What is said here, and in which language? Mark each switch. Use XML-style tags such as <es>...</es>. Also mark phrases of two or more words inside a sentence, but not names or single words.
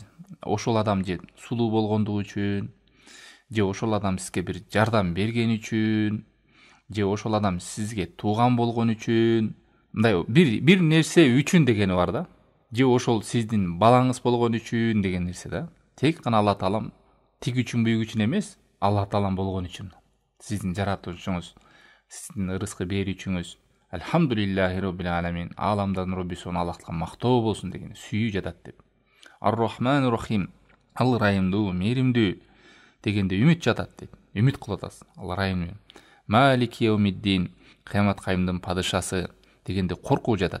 <ky>Ошол адам же сулуу болгондугу үчүн, же ошол адам сизге бир жардам берген үчүн, же ошол адам сизге тууган болгон үчүн, мындай бир нерсе үчүн дегени бар да. Же ошол сиздин балаңыз болгон үчүн деген нерсе да. Тек гана Алла Таалам тиг үчүн буйук үчүн эмес, Алла Таалам болгон үчүн. Сиздин жаратуучуңуз, сиздин ырыскы берүүчүңүз.</ky> <ar>الحمد لله رب العالمين,</ar> <ky>аламдардын роббиси Аллахка мактоо болсун деген сүйүү жатат деп.</ky> <ar>الرحمن الرحيم,</ar> <ky>ал райымдуу, мээримдүү дегенде үмүт жатат дейт. Үмүт кылып атасыз. Ал райымдуу.</ky> <ar>مالك يوم الدين,</ar> <ky>кыямат кайымдын падышасы дегенде коркуу жатат.</ky>